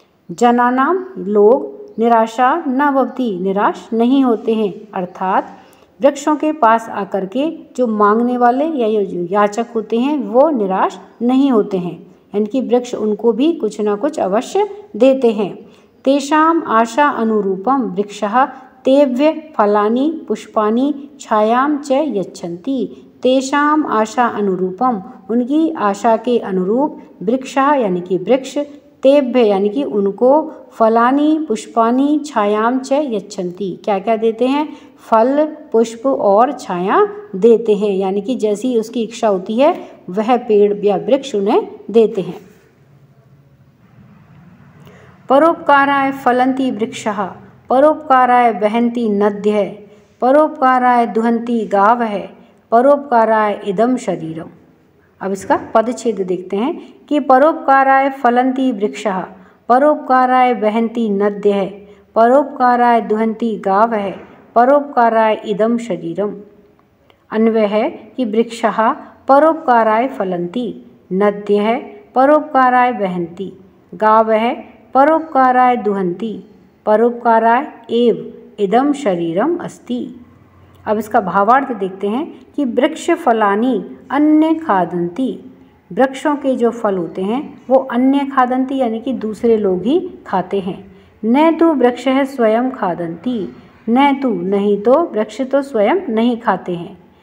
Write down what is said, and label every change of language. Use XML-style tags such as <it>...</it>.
<sa>जनानां</sa> <hi>लोग</hi> <sa>निराशा न भवति</sa> <hi>निराश नहीं होते हैं, अर्थात वृक्षों के पास आकर के जो मांगने वाले या जो याचक होते हैं वो निराश नहीं होते हैं, यानी कि वृक्ष उनको भी कुछ न कुछ अवश्य देते हैं।</hi> <sa>तेषां आशा अनुरूपम वृक्षः तेभ्य फलानि पुष्पानि छायां च यच्छन्ति। तेषां आशा अनुरूपम</sa> <hi>उनकी आशा के अनुरूप वृक्षः यानी कि वृक्ष, तेभ्य यानी कि उनको,</hi> <sa>फलानि पुष्पानि छायां च यच्छन्ति</sa> <hi>क्या क्या देते हैं, फल पुष्प और छाया देते हैं, यानी कि जैसी उसकी इच्छा होती है वह पेड़ या वृक्ष उन्हें देते हैं।</hi> <sa>परोपकाराय फलन्ति वृक्षः परोपकाराय वहन्ति नद्यः परोपकाराय दुहन्ति गावः परोपकाराय इदं शरीरम्।</sa> <hi>अब इसका पदच्छेद देखते हैं कि</hi> <sa>परोपकाराय फलन्ति वृक्षः परोपकाराय वहन्ति नद्यः परोपकाराय दुहन्ति गावः परोपकाराय इदं शरीरम्।</sa> <hi>अन्वय है कि</hi> <sa>वृक्षः परोपकाराय फलन्ति, नद्यः परोपकाराय वहन्ति, गावः परोपकाराय दुहन्ति, परोपकाराय एव इदं शरीरम अस्ति।</sa> <hi>अब इसका भावार्थ देखते हैं कि वृक्ष</hi> <sa>फलानि अन्य खादन्ति,</sa> <hi>वृक्षों के जो फल होते हैं वो</hi> <sa>अन्य खादन्ति</sa> <hi>यानी कि दूसरे लोग ही खाते हैं। न तो</hi> <sa>वृक्षः स्वयं खादन्ति,</sa> <hi>न तो नहीं तो वृक्ष तो स्वयं नहीं खाते हैं।</hi>